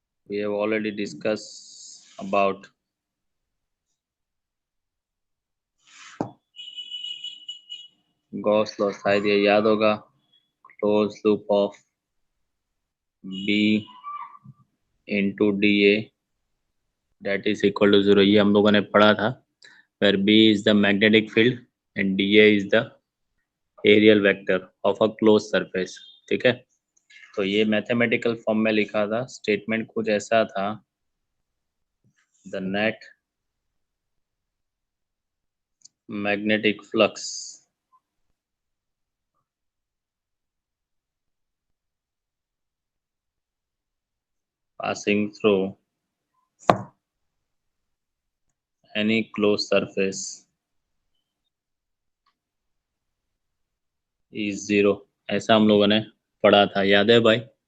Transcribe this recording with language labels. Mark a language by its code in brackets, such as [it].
[en] We have already discussed about Gauss law, [hi] शायद ये याद होगा। [en] close loop of B into DA that is equal to 0, [hi] ये हम लोगों ने पढ़ा था। [en] where B is the magnetic field and DA is the aerial vector of a closed surface। [hi] ठीक है, तो ये मैथमेटिकल फॉर्म में लिखा था। स्टेटमेंट कुछ ऐसा था, [en] the net magnetic flux passing through any closed surface is 0, [hi] ऐसा हम लोगों ने पढ़ा था, याद है भाई?